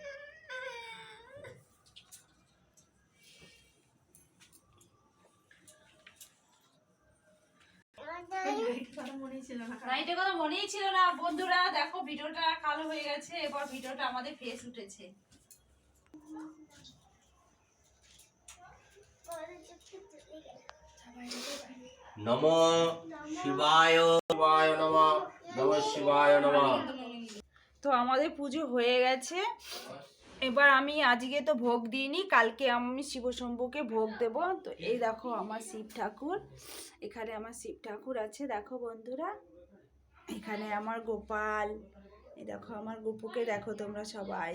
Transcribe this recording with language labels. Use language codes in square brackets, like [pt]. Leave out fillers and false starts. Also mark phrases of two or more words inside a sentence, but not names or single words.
[bn] নাইটের কথা মনেই ছিল না। বন্ধুরা দেখো ভিডিওটা কালো হয়ে গেছে। এবার ভিডিওটা আমাদের ফেস উঠেছে। [sa] नमो शिवाय शिवाय नमः नमः शिवाय नमः। [bn] তো আমাদের পুজো হয়ে গেছে। এবার আমি আজকে তো ভোগ দিইনি, কালকে আমি শিবশম্ভুকে ভোগ দেব। তো এই দেখো আমার শিব ঠাকুর, এখানে আমার শিব ঠাকুর আছে দেখো বন্ধুরা। এখানে আমার গোপাল, এই দেখো আমার গোপুকে দেখো তোমরা সবাই।